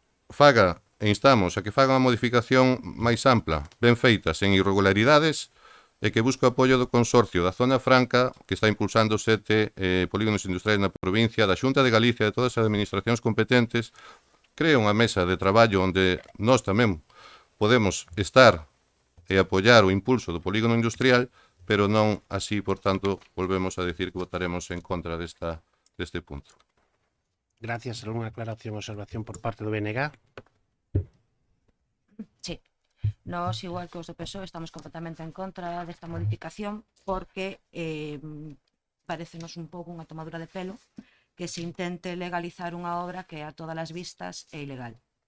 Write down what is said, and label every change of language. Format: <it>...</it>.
<gl>Faga, e instamos a que faga unha modificación máis ampla, ben feita, sen irregularidades, e que busque o apoio do Consorcio da Zona Franca, que está impulsando 7 polígonos industriais na provincia, da Xunta de Galicia e de todas as administracións competentes, crea unha mesa de traballo onde nós tamén podemos estar e apoiar o impulso do polígono industrial, pero non así, por tanto, volvemos a decir que votaremos en contra deste punto.</gl> <es>Gracias. ¿Alguna aclaración o observación por parte do BNG? Sí.</es> <gl>Nós, igual que os do PSOE, estamos completamente en contra desta modificación porque parecenos un pouco unha tomadura de pelo que se intente legalizar unha obra que a todas as vistas é ilegal.</gl>